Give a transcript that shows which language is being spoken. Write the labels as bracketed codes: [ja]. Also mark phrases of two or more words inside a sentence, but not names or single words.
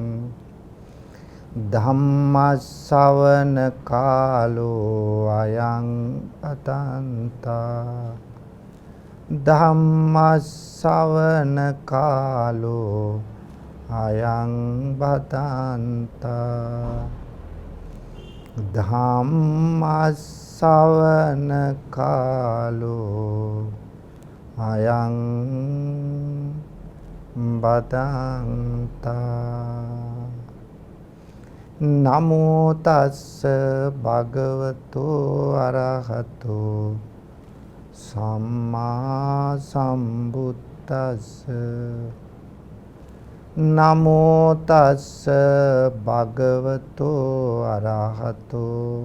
[pi] ධම්ම ශ්‍රවණ කාලෝ අයං අතන්තා ධම්ම ශ්‍රවණ කාලෝ අයං බදන්තා ධම්ම ශ්‍රවණ කාලෝ අයං බදන්තා නමෝ තස්ස භගවතු අරහතෝ සම්මා සම්බුද්දස්ස නමෝ තස්ස භගවතු අරහතෝ